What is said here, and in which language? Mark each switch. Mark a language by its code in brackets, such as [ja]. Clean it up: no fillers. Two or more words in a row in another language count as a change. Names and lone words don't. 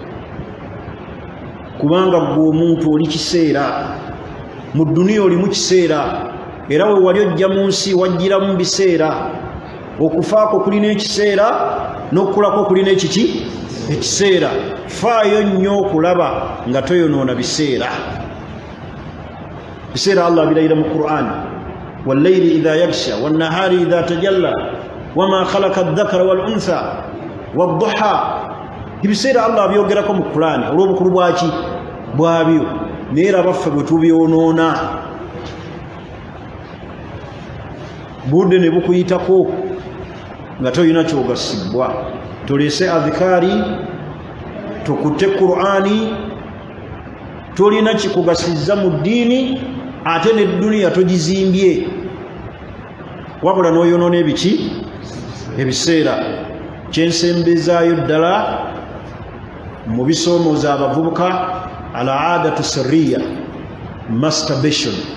[lg] kubanga gwe omuntu oli kiseera mu duniya oli mu kiseera era we wali ojja mu nsi wajjiramu biseera okufaako kulina ekiseera n'okukulako kulina ekiki ekiseera faayo nnyo okulaba nga toyonoona biseera biseera Allah birayira mu Qur'an [ar] والليل إذا يغشى والنهار إذا تجلى وما خلق الذكر والأنثى والضحى [lg] ibiseera Allah byogerako mu Qur'an olw'obukulu bwaki bwabyo neera baffe bwe tubyonoona budde ne bukuyitako nga toyina kyogasibwa tolese adhikari tukutte Qur'ani tolina kikugasizza mu ddiini ate ne duniya togizimbye wabula n'oyonoona ebiki ebiseera kyensembezaayo ddala mu bisoomooza abavubuka [ar] العادة السرية [lg] masturbation